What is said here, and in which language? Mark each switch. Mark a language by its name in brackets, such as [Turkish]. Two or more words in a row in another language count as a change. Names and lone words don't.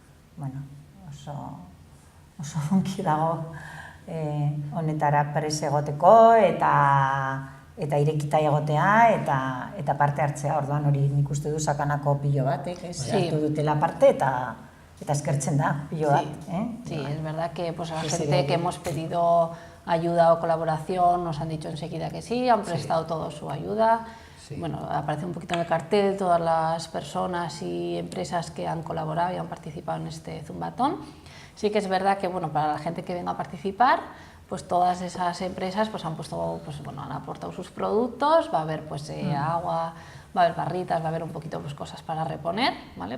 [Basque] oso onki dago honetara prest egoteko eta irekita egotea eta parte hartzea, orduan hori nik uste du sakanako pilo batek, hartu dutela parte eta eskertzen da pilo bat. [Spanish] Sí, es verdad que pues, a la gente que hemos pedido ayuda o colaboración nos han dicho enseguida que sí, han prestado toda su ayuda. Bueno, aparece un poquito en el cartel todas las personas y empresas que han colaborado y han participado en este Zumbatón. Sí que es verdad que bueno, para la gente que venga a participar, pues todas esas empresas pues han puesto, pues bueno, han aportado sus productos, va a haber pues agua, va a haber barritas, va a haber un poquito pues cosas para reponer, ¿vale?